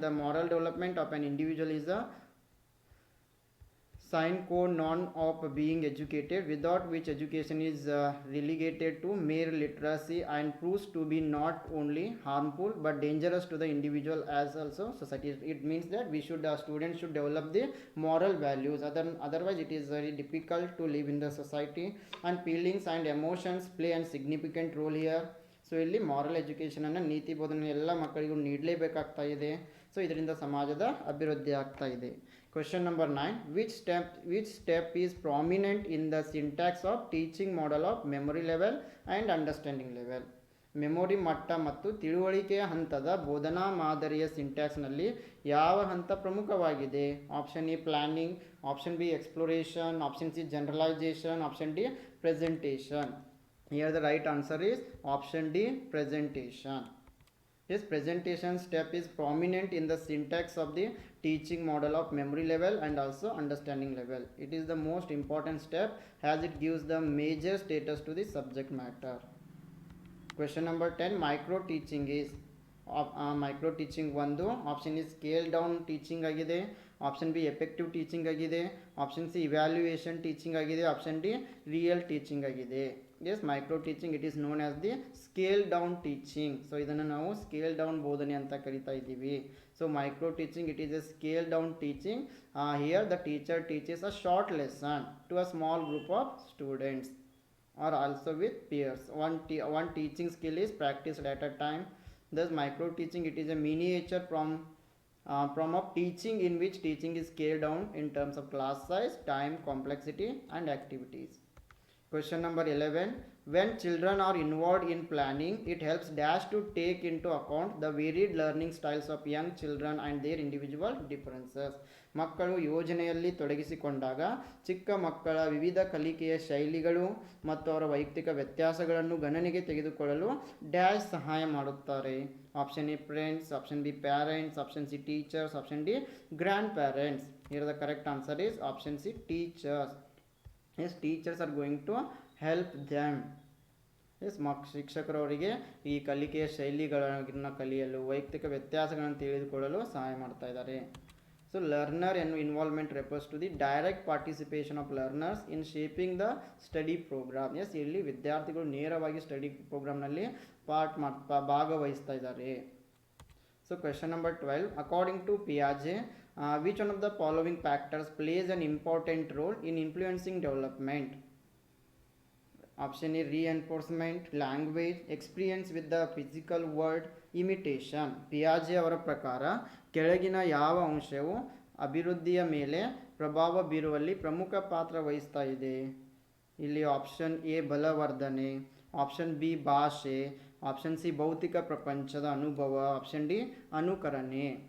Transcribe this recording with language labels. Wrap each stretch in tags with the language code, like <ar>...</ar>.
<en>The moral development of an individual is a sine qua non of being educated, without which education is relegated to mere literacy and proves to be not only harmful but dangerous to the individual as also society. It means that we should students should develop the moral values, otherwise it is very difficult to live in the society, and feelings and emotions play a significant role here.</en> <kn>So ಇಲ್ಲಿ moral ಎಜುಕೇಷನನ್ನು, ನೀತಿ ಬೋಧನೆ ಎಲ್ಲ ಮಕ್ಕಳಿಗೂ ನೀಡಲೇಬೇಕಾಗ್ತಾ ಇದೆ. So ಇದರಿಂದ ಸಮಾಜದ ಅಭಿವೃದ್ಧಿ ಆಗ್ತಾ ಇದೆ.</kn> <en>Question number 9. Which step is prominent in the syntax of teaching model of memory level and understanding level?</en> <kn>Memory ಮಟ್ಟ ಮತ್ತು ತಿಳುವಳಿಕೆಯ ಹಂತದ ಬೋಧನಾ ಮಾದರಿಯ ಸಿಂಟ್ಯಾಕ್ಸ್ನಲ್ಲಿ ಯಾವ ಹಂತ ಪ್ರಮುಖವಾಗಿದೆ?</kn> <en>Option A planning, option B exploration, option C generalisation, option D presentation. Here the right answer is option D, presentation. This presentation step is prominent in the syntax of the teaching model of memory level and also understanding level. It is the most important step as it gives the major status to the subject matter. Question number 10. Micro teaching is micro teaching ಒಂದು. Option is scale down teaching ಆಗಿದೆ, option B effective teaching ಆಗಿದೆ, option C evaluation teaching ಆಗಿದೆ, option D real teaching ಆಗಿದೆ. Yes, micro teaching it is known as the scale down teaching. So</en> <kn>ಇದನ್ನು ನಾವು scale down ಬೋಧನೆ ಅಂತ ಕರಿತಾ ಇದ್ದೀವಿ.</kn> <en>So micro teaching it is a scale down teaching. Here the teacher teaches a short lesson to a small group of students or also with peers. One teaching skill is practiced at a time. Thus micro teaching it is a miniature from of teaching in which teaching is scaled down in terms of class size, time, complexity and activities. Question number 11. When children are involved in planning, it helps dash to take into account the varied learning styles of young children and their individual differences.</en> <kn>ಮಕ್ಕಳು ಯೋಜನೆಯಲ್ಲಿ ತೊಡಗಿಸಿಕೊಂಡಾಗ ಚಿಕ್ಕ ಮಕ್ಕಳ ವಿವಿಧ ಕಲಿಕೆಯ ಶೈಲಿಗಳು ಮತ್ತು ಅವರ ವೈಯಕ್ತಿಕ ವ್ಯತ್ಯಾಸಗಳನ್ನು ಗಣನೆಗೆ ತೆಗೆದುಕೊಳ್ಳಲು ಡ್ಯಾಶ್ ಸಹಾಯ ಮಾಡುತ್ತಾರೆ.</kn> <en>Option A friends, option B parents, option C teachers, option D grandparents. Here the correct answer is option C teachers. Yes, teachers are going to help them.</en> <kn>S, ಶಿಕ್ಷಕರು ಅವರಿಗೆ ಈ ಕಲಿಕೆಯ ಶೈಲಿಗಳನ್ನು ಕಲಿಯಲು, ವೈಯಕ್ತಿಕ ವ್ಯತ್ಯಾಸಗಳನ್ನು ತಿಳಿದುಕೊಳ್ಳಲು ಸಹಾಯ ಮಾಡ್ತಾ ಇದ್ದಾರೆ.</kn> <en>So learner involvement refers to the direct participation of learners in shaping the study program.</en> <kn>Yes, ಇಲ್ಲಿ ವಿದ್ಯಾರ್ಥಿಗಳು ನೇರವಾಗಿ ಸ್ಟಡಿ ಪ್ರೋಗ್ರಾಮ್ನಲ್ಲಿ ಭಾಗವಹಿಸ್ತಾ ಇದ್ದಾರೆ.</kn> <en>So question number 12. According to Piaget, which one of the following factors plays an important role in influencing development? Option A, reinforcement, language, experience with the physical world, imitation.</en> <kn>ಪಿಯಾಜೆ ಅವರ ಪ್ರಕಾರ ಕೆಳಗಿನ ಯಾವ ಅಂಶವು ಅಭಿವೃದ್ಧಿಯ ಮೇಲೆ ಪ್ರಭಾವ ಬೀರುವಲ್ಲಿ ಪ್ರಮುಖ ಪಾತ್ರ ವಹಿಸ್ತಾ ಇದೆ? ಇಲ್ಲಿ ಆಪ್ಷನ್ ಎ ಬಲವರ್ಧನೆ, ಆಪ್ಷನ್ ಬಿ ಭಾಷೆ, ಆಪ್ಷನ್ ಸಿ ಭೌತಿಕ ಪ್ರಪಂಚದ ಅನುಭವ, ಆಪ್ಷನ್ ಡಿ ಅನುಕರಣೆ.</kn>